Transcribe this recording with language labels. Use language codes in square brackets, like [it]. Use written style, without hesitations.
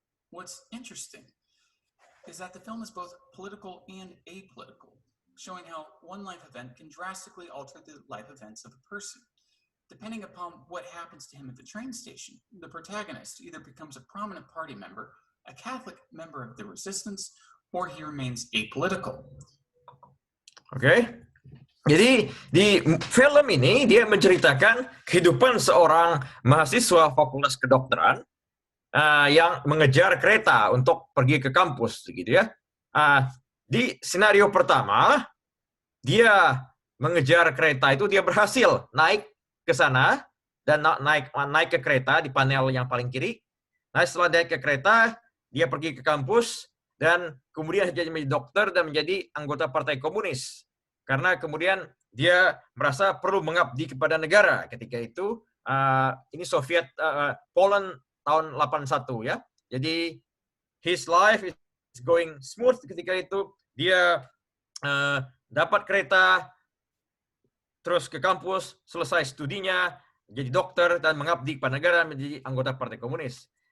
[en] What's interesting is that the film is both political and apolitical, showing how one life event can drastically alter the life events of a person. Depending upon what happens to him at the train station, the protagonist either becomes a prominent party member, a Catholic member of the resistance, or he remains apolitical. [id] Oke. Jadi di film ini dia menceritakan kehidupan seorang mahasiswa fakultas kedokteran yang mengejar kereta untuk pergi ke kampus, gitu ya. Di skenario pertama, dia mengejar kereta itu, dia berhasil naik ke sana dan naik ke kereta di panel yang paling kiri. Nah, setelah naik ke kereta, dia pergi ke kampus dan kemudian jadi menjadi dokter dan menjadi anggota Partai Komunis. Karena kemudian dia merasa perlu mengabdi kepada negara. Ketika itu, ini Soviet, Poland tahun 81 ya. Jadi, [en] his life is going smooth [id] ketika itu. Dia dapat kereta, terus ke kampus, selesai studinya, jadi dokter, dan mengabdi kepada negara, menjadi anggota Partai Komunis.